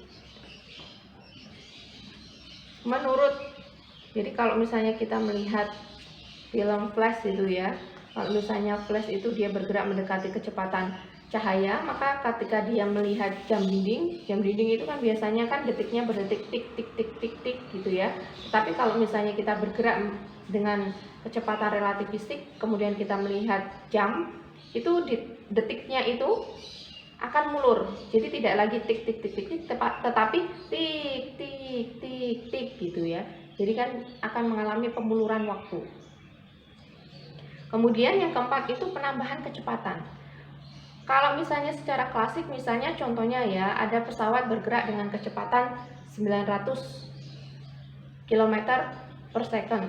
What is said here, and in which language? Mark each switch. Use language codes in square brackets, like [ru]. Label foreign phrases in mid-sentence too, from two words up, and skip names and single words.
[id] Jadi kalau misalnya kita melihat film flash itu ya, kalau misalnya flash itu dia bergerak mendekati kecepatan cahaya, maka ketika dia melihat jam dinding itu kan biasanya kan detiknya berdetik tik tik tik tik tik gitu ya. Tapi kalau misalnya kita bergerak dengan kecepatan relativistik, kemudian kita melihat jam, itu detiknya itu akan mulur. Jadi tidak lagi tik tik tik tik, tetapi tik tik tik tik gitu ya. Jadi kan akan mengalami pemuluran waktu. Kemudian yang keempat itu penambahan kecepatan. Kalau misalnya secara klasik, misalnya contohnya ya, ada pesawat bergerak dengan kecepatan 900 km [en] per second.